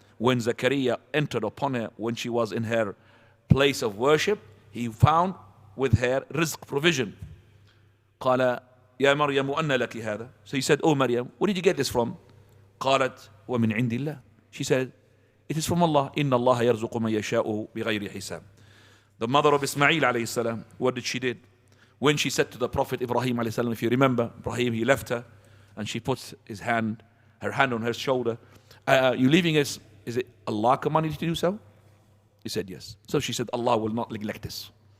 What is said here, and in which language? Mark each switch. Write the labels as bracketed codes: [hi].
[en] When Zakaria entered upon her, when she was in her place of worship, he found with her rizq, provision. [ar] قال يا مريم أن لك هذا. [en] So he said, oh Maryam, where did you get this from? [ar] قالت ومن عند الله. [en] She said, it is from Allah. [ar] إن الله يرزق من يشاء بغير حساب. [en] The mother of Ismail alayhi salam, what did she did? When she said to the Prophet Ibrahim alayhi salam, if you remember, Ibrahim, he left her and she put her hand on her shoulder. You leaving us? Is it Allah commanded you to do so? He said yes. So she said, Allah will not neglect us.